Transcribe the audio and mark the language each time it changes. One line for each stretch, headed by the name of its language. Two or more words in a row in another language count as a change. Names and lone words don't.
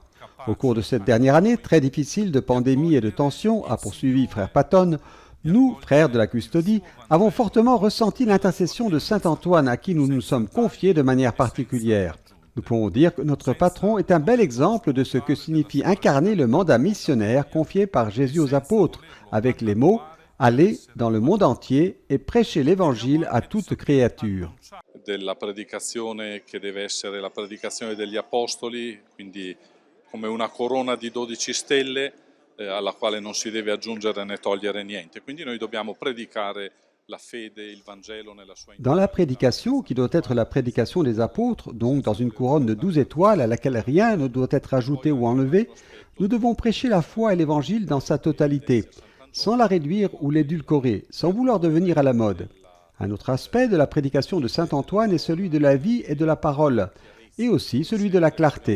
French: Au cours de cette dernière année très difficile de pandémie et de tension, a poursuivi frère Patton, nous, frères de la custodie, avons fortement ressenti l'intercession de Saint-Antoine à qui nous nous sommes confiés de manière particulière. Nous pouvons dire que notre patron est un bel exemple de ce que signifie incarner le mandat missionnaire confié par Jésus aux apôtres, avec les mots « Allez dans le monde entier et prêchez l'Évangile à toute créature ».
Italian: Della predicazione che deve essere la predicazione degli apostoli, quindi come una corona di 12 stelle alla quale non si deve aggiungere né togliere niente. Quindi noi dobbiamo predicare la fede, il Vangelo nella sua
French: Dans la prédication, qui doit être la prédication des apôtres, donc dans une couronne de 12 étoiles à laquelle rien ne doit être ajouté ou enlevé, nous devons prêcher la foi et l'Évangile dans sa totalité, sans la réduire ou l'édulcorer, sans vouloir devenir à la mode. Un autre aspect de la prédication de saint Antoine est celui de la vie et de la parole, et aussi celui de la clarté.